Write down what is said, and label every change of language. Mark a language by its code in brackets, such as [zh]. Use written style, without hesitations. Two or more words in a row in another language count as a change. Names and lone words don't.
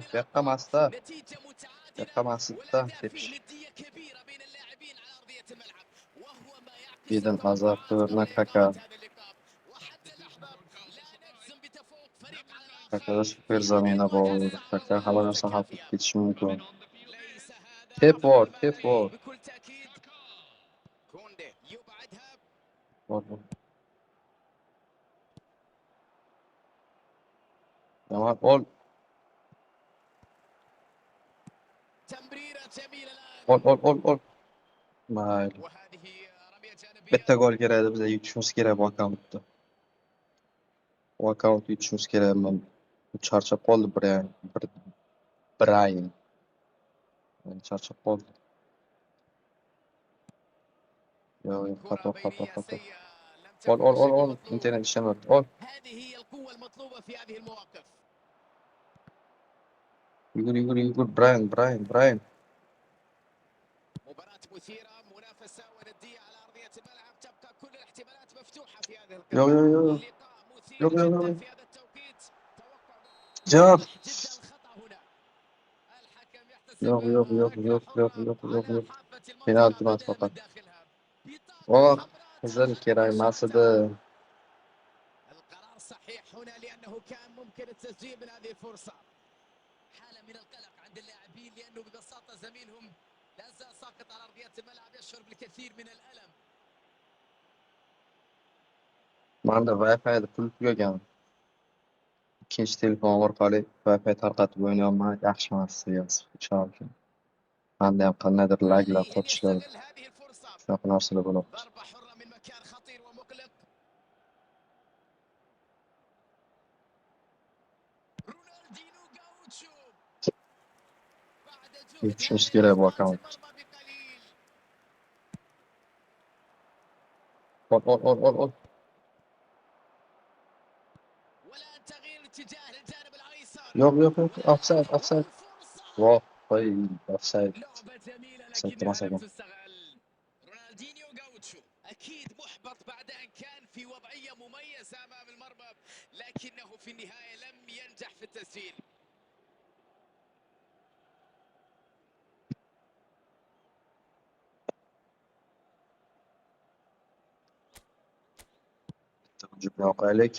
[uz] yoqqa [ar] الأقوى. [uz] masda. [ar] نتيجة متعادلة [uz] Yoqqa masda [ar] والأداء فيه [uz] tepish. [ar] ندية كبيرة بين اللاعبين على أرضية الملعب، وهو ما يعكس Eden Hazard, التوقعات قبل Kaka. إقامة هذا اللقاء. وحتى اللحظة لا نجزم بتفوق فريق على الآخر [uz] Kakada super [ar] في هذه [uz] zamina [ar] المواجهة [uz] bor. [ar] الصعبة [uz] Kaka hamma narsa hal qilib [ar] والمتكافئة. [uz] ketishi mumkin. [ar] ليس هذا [uz] Tep bor, [ar] أفضل ما [uz] tep [ar] لديه [uz] bor. [ar] بكل تأكيد. كوندي يبعدها. [uz] Bor. Yaman ol, [ar] تمريرة جميلة الآن. [uz] ol. Mayli. [ar] وهذه رمية جانبية. [uz] Bitta gol kerak edi, bizga yutishimiz kerak bu akkauntda. Bu akkauntni yutishimiz kerak. Men charchab qoldi Brian. Men charchab qoldim. Yo'q, [ar] كرة [uz] xato. [ar] بينية سيئة لم تكن [uz] Ol. [ar] بالشكل المطلوب. [uz] Internet ishlamayapti. Ol. [ar] هذه هي القوة المطلوبة في هذه المواقف. [uz] Yugur. Brian. [ar] مباراة مثيرة، منافسة وندية على أرضية الملعب، تبقى كل الاحتمالات مفتوحة في هذه [uz] Yo'q. [ar] اللقاء مثير جدا في هذا التوقيت. توقع [uz] Yo'q. [ar] واضح جدا الخطأ هنا. الحكم يحتسب [uz] Yo'q. [ar] ركلة حرة على حافة [uz] Penalti [ar] المنطقة [uz] emas [ar] بدلا من [uz] faqat. [ar] داخلها. بطاقة Oh, حمراء [uz] qizil [ar] تنخرم [uz] kerak emas edi. [ar] إشارتها. القرار صحيح هنا لأنه كان ممكن التسجيل من هذه الفرصة. حالة من القلق عند اللاعبين لأنه ببساطة زميلهم لا زال ساقط على أرضية الملعب يشعر بالكثير من الألم. [uz] Manda Wi-Fi pul tugagan. Ikkinchi telefon orqali Wi-Fi tarqatib o'ynayapman. Yaxshi emas seviyasi. Ishonch. Manda ham qandaydir laglar, [ar] عليه أن [uz] tortishlar, [ar] يستغل هذه الفرصة. [uz] shunaqa narsalar bo'lyapti. [ar] ضربة حرة من مكان خطير ومقلق. رونالدينو غاوتشو بعد جهد [uz] Yutishimiz [ar] هائل [uz] kerak bu [ar] أخطأت [uz] akkaunt. [ar] المرمى بقليل. [uz] Ol. [ar] والآن تغيير اتجاه للجانب الأيسر. [uz] Yo'q. Offside. [ar] والفرصة. [uz] Voh, qo'y, offside. [ar] لعبة جميلة [uz] Sakkimas [ar] لكنها لم [uz] ekan. [ar] تستغل. رونالدينيو غاوتشو أكيد محبط بعد أن كان في وضعية مميزة أمام المرمى، لكنه في النهاية لم ينجح في التسجيل. [uz] Jibni oqaylik.